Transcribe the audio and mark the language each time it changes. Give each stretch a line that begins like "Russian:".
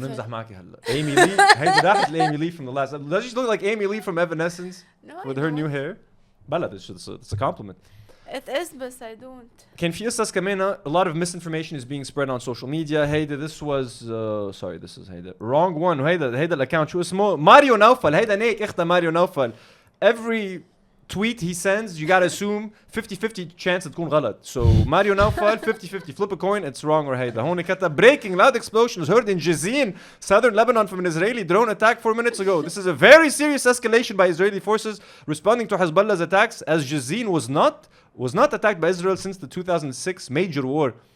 Arabic: عم نمزح معك هلا. Amy Lee. هيدي راحت
English: Amy Lee from the last. Does she look like Amy Lee from Evanescence with her new hair?
Arabic: بلا
English: it's a compliment. It is but I don't.
Arabic: كان في قصص كمان.
English: A lot of misinformation is being spread on social media.
Arabic: هيدا
English: this was sorry this is هيدا wrong one.
Arabic: هيدا الاكونت شو اسمه ماريو نوفل. هيدا نيك اختها ماريو نوفل.
English: Every tweet he sends you gotta assume 50-50 chance
Arabic: تكون غلط.
English: So ماريو نوفل 50-50 flip a coin it's wrong or
Arabic: هيدا. هون كتب
English: breaking loud explosions heard in Jazin southern Lebanon from an Israeli drone attack 4 minutes ago. This is a very serious escalation by Israeli forces responding to Hezbollah's attacks as Jazin was not attacked by Israel since the 2006 major war.